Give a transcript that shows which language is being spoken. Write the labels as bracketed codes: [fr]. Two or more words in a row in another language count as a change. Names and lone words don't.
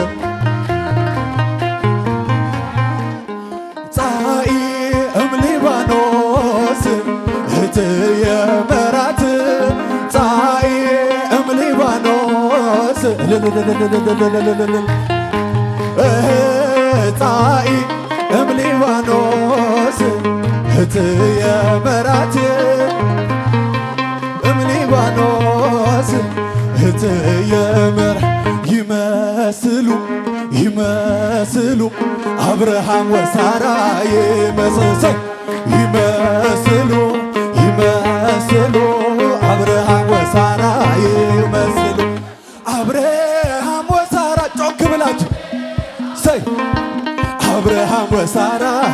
[gez] ጻኢ እምሊባኖስ እህትየ መራት ጻኢ እምሊባኖስ ጻኢ እምሊባኖስ እህትየ መራት እምሊባኖስ እህትየ መራት ይመስሉ አብርሃም ወሳራ ይመስሉ አብርሃም ወሳራ ይመስሉ አብርሃም ወሳራ [am] ጮክ ብላችሁ [gez] ሰይ አብርሃም ወሳራ